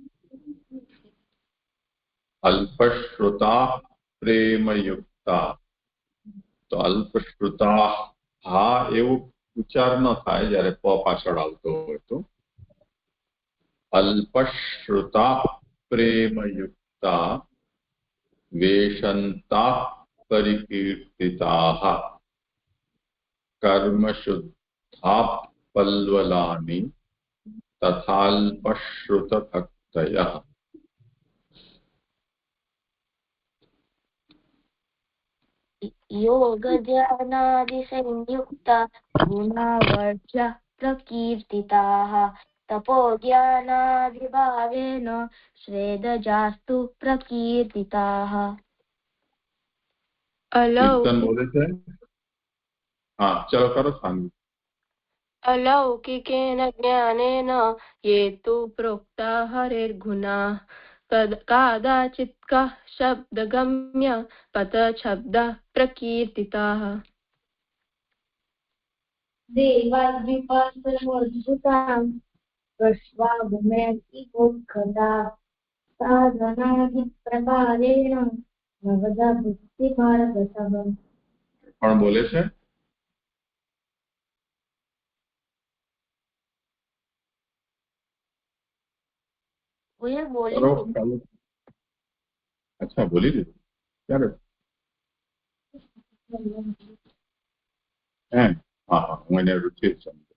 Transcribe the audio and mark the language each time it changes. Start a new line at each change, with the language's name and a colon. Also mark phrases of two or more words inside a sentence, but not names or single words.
Sanskrit: अल्पश्रुता प्रेमयुक्ता,
Gujarati: તો અલ્પશ્રુતા હા એવું ઉચ્ચાર ન થાય જ્યારે પ પાછળ આવતો હોય તો.
Sanskrit: अल्पश्रुता प्रेमयुक्ता वेशन्ता परिकीर्तिताः कर्मशुद्धा पल्वलानि तथाल्पश्रुतभक्तयः. योगध्यानादिसंयुक्ता गुणावर्ज्य प्रकीर्तिताः तपोज्ञानादिभावेन स्वेदजास्तु प्रकीर्तिताः.
Gujarati: બોલે છે. હા ચલો કરો સાંભળો.
Sanskrit: अलौकिकेन ज्ञानेन ये तु प्रोक्ता हरेर्गुणाः कादाचित्कः शब्दगम्य पदशब्दः प्रकीर्तिताः. देवाद्विपासनोद्भुतां प्रश्वागुमेतिगोत्खदा साधनादिप्रकारेण नवदा भुक्तिमार्गतः.
Gujarati: કોણ બોલે છે? અચ્છા બોલી દીધું ક્યારે? હા હા હું એને રુચિ સમજો.